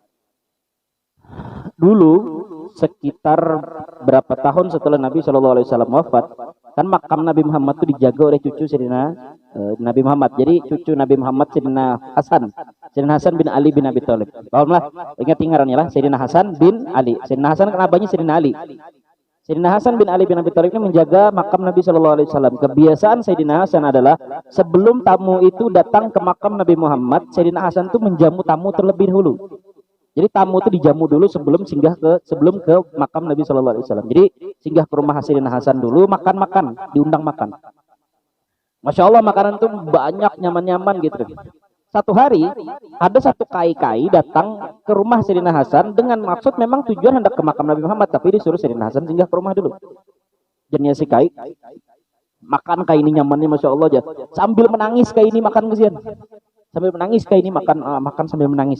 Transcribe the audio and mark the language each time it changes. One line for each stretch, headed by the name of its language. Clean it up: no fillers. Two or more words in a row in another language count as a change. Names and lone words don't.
Indonesian: Dulu sekitar berapa tahun setelah Nabi SAW wafat, kan makam Nabi Muhammad itu dijaga oleh cucu Sayyidina Nabi Muhammad. Jadi cucu Nabi Muhammad Sayyidina Hasan bin Ali bin Abi Thalib.
Banjar: Pahamlah, ingat ngarannya lah Sayyidina Hasan bin Ali.
Indonesian: Sayyidina Hasan kan abahnya Sayyidina Ali. Sayyidina Hasan bin Ali bin Abi Thalib ini menjaga makam Nabi SAW. Kebiasaan Sayyidina Hasan adalah sebelum tamu itu datang ke makam Nabi Muhammad, Sayyidina Hasan itu menjamu tamu terlebih dahulu. Jadi tamu itu dijamu dulu sebelum ke makam Nabi SAW. Jadi singgah ke rumah Sayyidina Hasan dulu, makan, diundang makan.
Arabic: ما شاء الله
Indonesian: makanan itu banyak nyaman-nyaman gitu. Satu hari ada satu kai-kai datang ke rumah Sayyidina Hasan dengan maksud memang tujuan hendak ke makam Nabi Muhammad, tapi disuruh Sayyidina Hasan singgah ke rumah dulu.
Banjar: Jenisnya si kai makan kai ini nyamannya
Arabic: ما شاء الله
Banjar: aja.
Indonesian: Sambil menangis kai ini makan kesian. Sambil menangis kai ini makan sambil menangis.